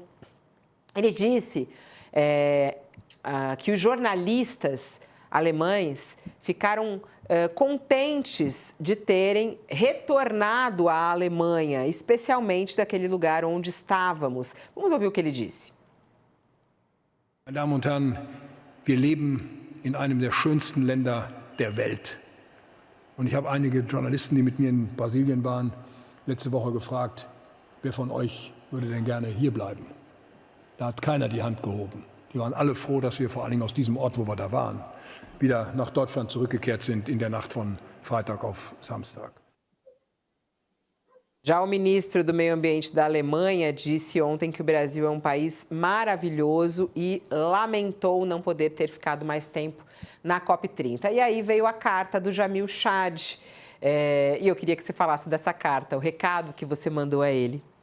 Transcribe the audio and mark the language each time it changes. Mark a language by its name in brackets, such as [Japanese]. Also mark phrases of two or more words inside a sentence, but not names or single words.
[Portuguese] Ele disse que os jornalistas alemães ficaram contentes de terem retornado à Alemanha, especialmente daquele lugar onde estávamos. Vamos ouvir o que ele disse. [German] Meine Damen und Herren, wir leben in einem der schönsten Länder der Welt. Und ich habe einige Journalisten, die mit mir in Brasilien waren, letzte Woche gefragt, wer von euch würde denn gerne hier bleiben? Da hat keiner die Hand gehoben. Die waren alle froh, dass wir vor allen Dingen aus diesem Ort, wo wir da waren, wieder nach Deutschland zurückgekehrt sind in der Nacht von Freitag auf Samstag. [Portuguese] Já o ministro do Meio Ambiente da Alemanha disse ontem que o Brasil é um país maravilhoso e lamentou não poder ter ficado mais tempo na COP30. E aí veio a carta do Jamil Chad. E eu queria que você falasse dessa carta, o recado que você mandou a ele.